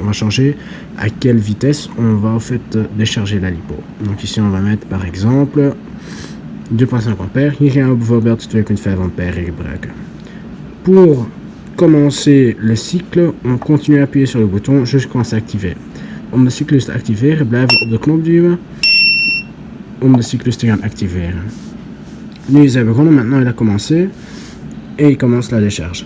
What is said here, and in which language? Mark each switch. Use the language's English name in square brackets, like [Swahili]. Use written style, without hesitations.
[French] On va changer à quelle vitesse on va en fait décharger la lipo. Donc ici on va mettre par exemple 2,5 ampères. [Dutch] Hier gaan we bijvoorbeeld 2,5 ampères gebruiken. [French] Pour commencer le cycle, on continue à appuyer sur le bouton jusqu'à c'est activé. [Dutch] Om de cyclus te activeren, blijven we op de knop duwen om de cyclus te gaan activeren. Nu is hij begonnen, [French] maintenant il a commencé et il commence la décharge.